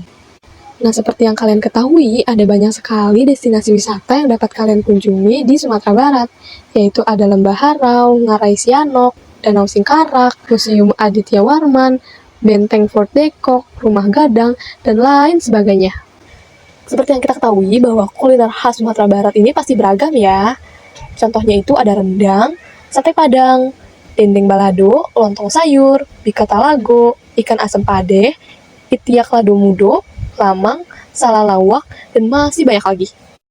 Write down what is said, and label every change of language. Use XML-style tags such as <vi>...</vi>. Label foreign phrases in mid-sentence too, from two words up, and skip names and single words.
<id>Nah, seperti yang kalian ketahui, ada banyak sekali destinasi wisata yang dapat kalian kunjungi di Sumatera Barat, yaitu ada Lembah Harau, Ngarai Sianok, Danau Singkarak, Museum Aditya Warman, Benteng Fort Dekok, Rumah Gadang, dan lain sebagainya. Seperti yang kita ketahui bahwa kuliner khas Sumatera Barat ini pasti beragam ya. Contohnya itu ada rendang, sate padang, dendeng balado, lontong sayur, bika talago, ikan asam padeh, itiak lado mudo, lamang, salah lawak, dan masih banyak lagi.</id>